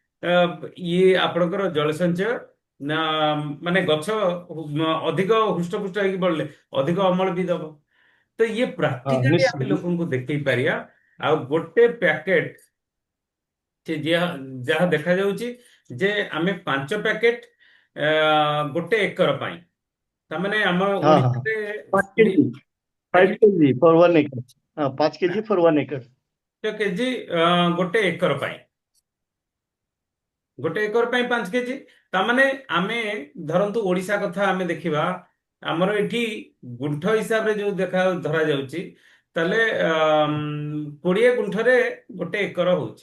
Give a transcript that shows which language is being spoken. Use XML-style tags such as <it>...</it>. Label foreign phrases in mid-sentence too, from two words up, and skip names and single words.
<or>ଇଏ ଆପଣଙ୍କର ଜଳ ସଞ୍ଚୟ ନା, ମାନେ ଗଛ ଅଧିକ ହୃଷ୍ଟପୁଷ୍ଟ ହେଇକି ବଢିଲେ ଅଧିକ ଅମଳ ବି ଦବ। ତ ଇଏ ହଁ ପ୍ରାକ୍ଟିକାଲି ଆମେ ନିଶ୍ଚୟ। ଲୋକଙ୍କୁ ଦେଖେଇ ପାରିବା। ଆଉ ଗୋଟେ ପ୍ୟାକେଟ, ସେ ଯାହା ଦେଖାଯାଉଛି ଯେ ଆମେ 5 ପ୍ୟାକେଟ ଗୋଟେ ଏକର ପାଇଁ, ତାମାନେ ଆମ</or> <hi>हाँ हाँ हाँ,</hi> <or>ଓଡିଶାରେ</or> <en>5 kg, five</en> <or>ଆଜ୍ଞା,</or> <en>kg for 1 acre. हाँ 5 kg for 1 acre.</en> <or>କେଜି ଗୋଟେ ଏକର ପାଇଁ, ଗୋଟେ ଏକର ପାଇଁ 5 କେଜି। ତାମାନେ ଆମେ ଧରନ୍ତୁ ଓଡିଶା କଥା ଆମେ ଦେଖିବା, ଆମର ଏଠି ଗୁଣ୍ଠ ହିସାବରେ ଯୋଉ ଧରା ଯାଉଛି, ତାହେଲେ 20 ଗୁଣ୍ଠରେ ଗୋଟେ ଏକର ହଉଛି।</or>